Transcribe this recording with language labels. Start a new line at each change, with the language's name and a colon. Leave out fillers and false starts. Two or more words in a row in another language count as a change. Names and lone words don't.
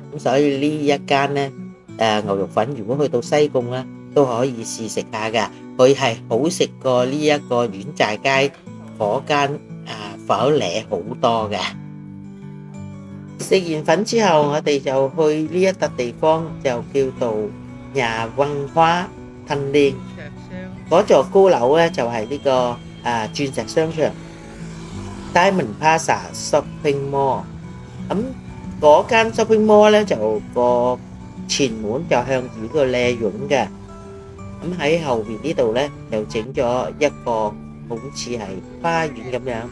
Cantonese: 咁所以呢一間呢牛肉粉，如果去到西貢呢，都可以試食下㗎。佢係好食過呢一個遠寨街嗰間火烈好多嘅。食完粉之後，我哋就去呢一笪地方，就叫做 nhà văn hóa Thanh Niên。嗰座高樓咧就係呢個鑽石商場 Diamond Plaza Shopping Mall。咁嗰間
English: shopping mall
Cantonese: 咧就個前門就向住呢個靚涌嘅。咁喺後邊呢度咧就整咗一個好似係花園咁樣。